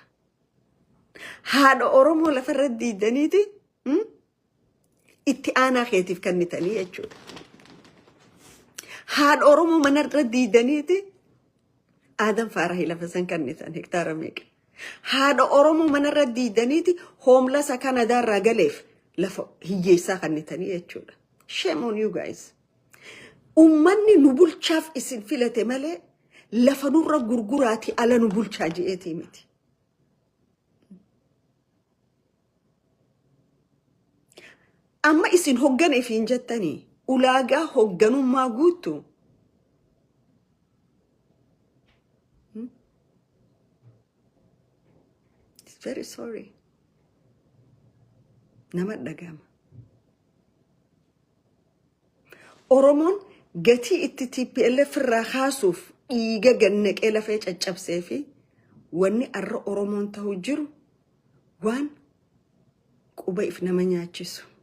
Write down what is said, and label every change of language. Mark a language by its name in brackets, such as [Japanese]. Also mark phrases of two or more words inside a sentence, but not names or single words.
[Oromo] Haadha Oromoo lafarra diidaniiti itti aanaa keetiif kannitanii jechuudha. Haadha Oromoo manarra diidaniiti Aadan Faarahi lafa san kannitan hektaara meeqa. Haadha Oromoo manarra diidaniiti hoomlasa Kanadaarraa galeef lafa hiyyeessaa kannitanii jechuudha. [English] Shame on you guys. [Oromo] Ummanni nu bulchaaf isin filate malee lafa nurra gurguraati ala nu bulchaa je'eetii miti. Amma isin hogganeef hin jettanii ulaagaa hogganummaa guutu. [English] It's very sorry. [Oromo] Nama dhagama. Oromoon gatii itti TPLF irraa kaasuuf dhiiga gannaqee lafee caccabsee fi wanni arra Oromoon ta'u jiru waan quba if nama nyaachisu.